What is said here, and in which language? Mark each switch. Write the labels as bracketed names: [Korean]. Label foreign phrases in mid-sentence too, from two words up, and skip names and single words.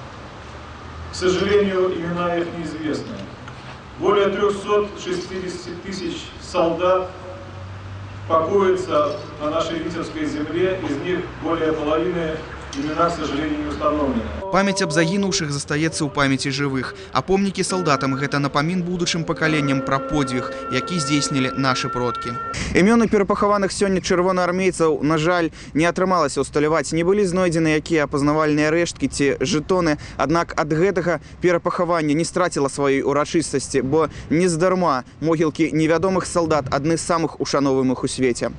[Russian] К сожалению, имена их неизвестны. Более 360 тысяч солдат покоятся на нашей Витебской земле, из них более половины имена, к сожалению, не установлены. [Belarusian] Память об загінуўшых застаецца ў памяці жывых, а помнікі салдатам гэта напамін будучым пакаленням пра подзвіг, які здзейснілі нашы продкі. Імёны перапахаваных сёння чырвонаармейцаў, на жаль, не атрымалася ўсталяваць, не былі знойдзены якія апазнавальныя рэшткі ці жэтоны, аднак ад гэтага перапахавання не страціла сваёй урачыстасці, бо нездарма могілкі невядомых салдат адны з самых ушановаемых у свеце.